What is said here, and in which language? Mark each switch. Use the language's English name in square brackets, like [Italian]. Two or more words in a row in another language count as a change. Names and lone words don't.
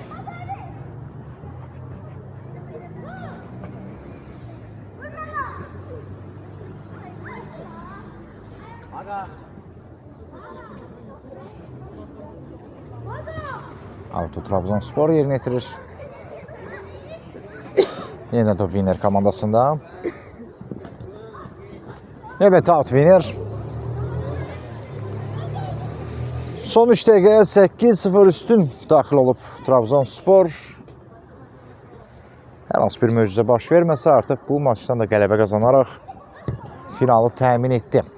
[Azerbaijani] Maga. Auto Trabzonspor yerini yetirir. Yeniden top Winner komandasında. [Turkish] Evet, [Azerbaijani] out Winner. Son 3 dəqiqəyə 8-0 üstün daxil olub Trabzonspor. Hər hansı bir möcüzə baş verməsə artıq bu maçdan da qələbə qazanaraq finalı təmin etdi.